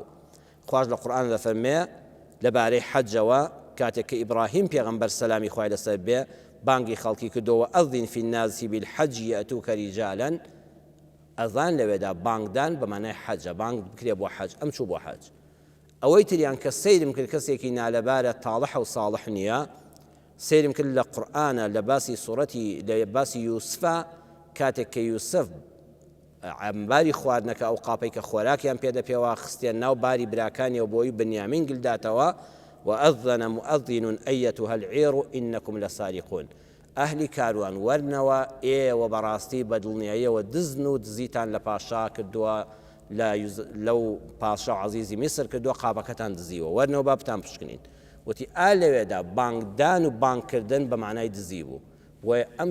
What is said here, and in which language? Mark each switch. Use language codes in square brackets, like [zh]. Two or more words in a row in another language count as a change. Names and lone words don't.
[ckb] خواش لە قورئان دەفەرمێ لەبارەی حەجەوە کاتێک کە ئیبراهیم پێغەمبەر سەلامی خوای لەسەر بێ بانگی خەڵکی کردەوە [ar] ئەذین فی الناس بالحەج یەئتوکە ریجالا [ckb] ئەذان لەوێدا بانگدان بە مانای حەجە بانگ بکرێ بۆ حەج ئەم چوو بۆ حەج ئەوەی تریان کە سەیرم کرد کەسێکی نالەبارە تاڵح و ساڵح نییە سەیرم کرد لە قورئانە لە باسی سوورەتی لە باسی یوسفە کاتێک کە یوسف عەمباری خواردنەکە ئەو قاپەی کە خۆراکیان پێدەپێوە خستێن ناو باری براکانی و بۆی بنیامین گلداتەوە [ar] وأذن مؤذن أيتها العير إنكم لسارقون [ckb] ئەهلی کاروان وەرنەوە ئێوە بەڕاستی بەدڵنیاییەوە دزن و دزیتان لە پاشا کردووە لەو پاشا عەزیزی میسر کردووە قاپەکەتان دزیوە وەرنەوە با بتان پشکنین وتی لەوێدا بانگدان و بانگکردن بە معنای دزی بوو بۆیە ئەم